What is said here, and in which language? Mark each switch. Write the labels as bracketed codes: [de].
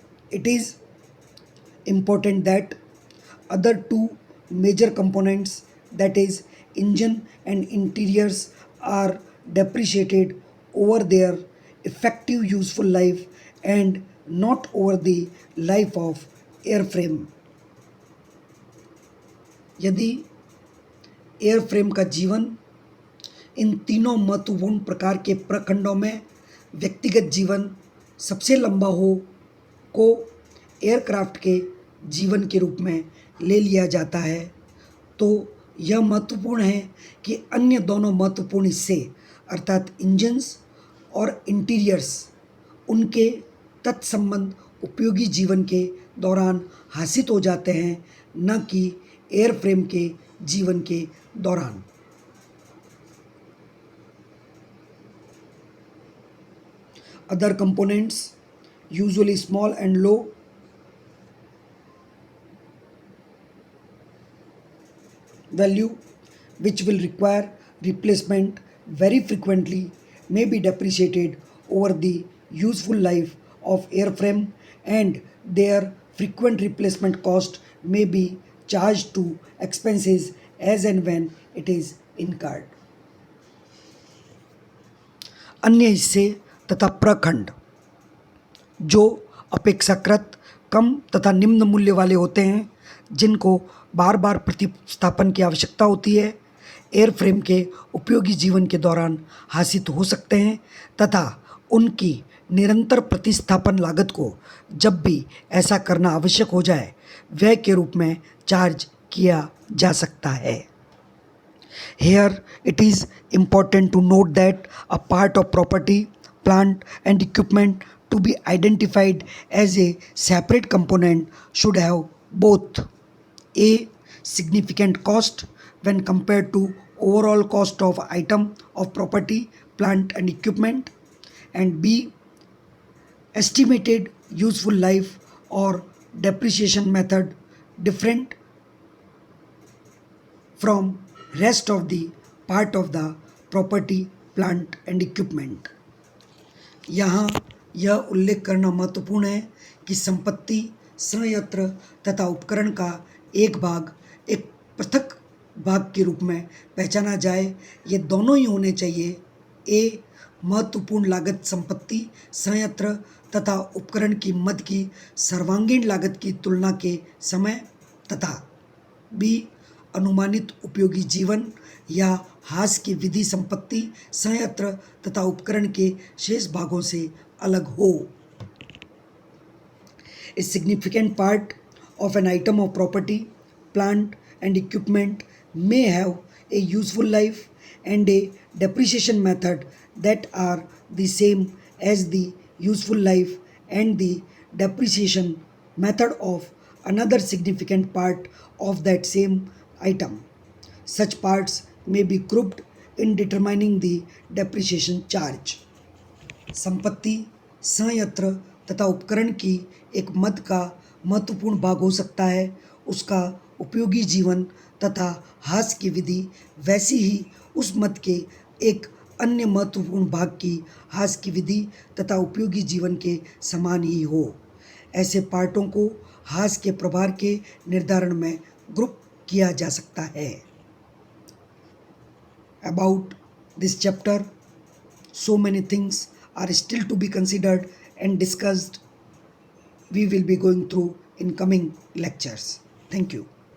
[en] It is important that other two major components, that is engine and interiors, are depreciated over their effective useful life and not over the life of airframe। [hi] यदि airframe का जीवन इन तीनों महत्वपूर्ण प्रकार के प्रखंडों में व्यक्तिगत जीवन सबसे लंबा हो को एयरक्राफ्ट के जीवन के रूप में ले लिया जाता है, तो यह महत्वपूर्ण है कि अन्य दोनों महत्वपूर्ण हिस्से अर्थात इंजन्स और इंटीरियर्स उनके तत्संबंध उपयोगी जीवन के दौरान हासिल हो जाते हैं, न कि एयरफ्रेम के जीवन के दौरान। [en] Other components, usually small and low, value, which will require replacement very frequently, may be depreciated over the useful life of airframe and their frequent replacement cost may be charged to expenses as and when it is incurred। [hi] अन्य हिस्से तथा प्रखंड जो अपेक्षाकृत कम तथा निम्न मूल्य वाले होते हैं, जिनको बार बार प्रतिस्थापन की आवश्यकता होती है, एयरफ्रेम के उपयोगी जीवन के दौरान हासिल हो सकते हैं तथा उनकी निरंतर प्रतिस्थापन लागत को जब भी ऐसा करना आवश्यक हो जाए व्यय के रूप में चार्ज किया जा सकता है। [en] Here it is important to note that a part of property, plant and equipment to be identified as a separate component should have both a significant cost when compared to overall cost of item of property, plant and equipment, and b estimated useful life or depreciation method different from rest of the part of the property, plant and equipment। [hi] यहाँ यह उल्लेख करना महत्वपूर्ण है कि संपत्ति, संयंत्र तथा उपकरण का एक भाग एक पृथक भाग के रूप में पहचाना जाए। ये दोनों ही होने चाहिए। ए, महत्वपूर्ण लागत संपत्ति, संयंत्र तथा उपकरण की मद की सर्वांगीण लागत की तुलना के समय तथा बी, अनुमानित उपयोगी जीवन या हास की विधि संपत्ति, संयंत्र तथा उपकरण के शेष भागों से अलग हो। [en] A significant part of an item of property, plant and equipment may have a useful life and a depreciation method that are the same as the useful life and the depreciation method of another significant part of that same item. Such parts may be grouped in determining the depreciation charge. [hi] संपत्ति, संयंत्र तथा उपकरण की एक मद का महत्वपूर्ण भाग हो सकता है उसका उपयोगी जीवन तथा हास की विधि, वैसी ही उस मद के एक अन्य महत्वपूर्ण भाग की हास की विधि तथा उपयोगी जीवन के समान ही हो। ऐसे पार्टों को हास के प्रभार के निर्धारण में ग्रुप किया जा सकता है। [en] About this chapter, so many things are still to be considered and discussed. We will be going through in coming lectures. Thank you.